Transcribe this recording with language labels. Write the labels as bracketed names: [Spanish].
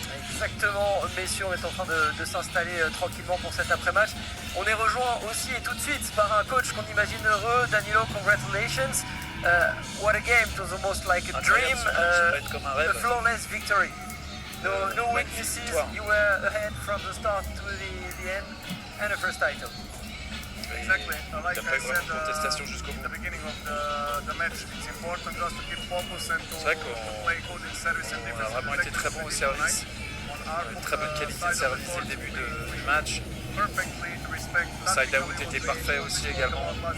[French] Exactement, messieurs, on est en train de s'installer tranquillement pour cet après-match. On est rejoint aussi et tout de suite par un coach qu'on imagine heureux. [English] Danilo, congratulations. What a game, it was almost like a dream, a flawless victory. No weaknesses, you were ahead from the start to the end, and the first title. Exactly. Like I said, [French] contestation jusqu'au bout. [English] at the beginning of the match, it's important just to keep focus and to play good in service and defense. [French] On a vraiment été très bon au service. Une très bonne qualité de service dès le début du match. Side-out était parfait aussi également.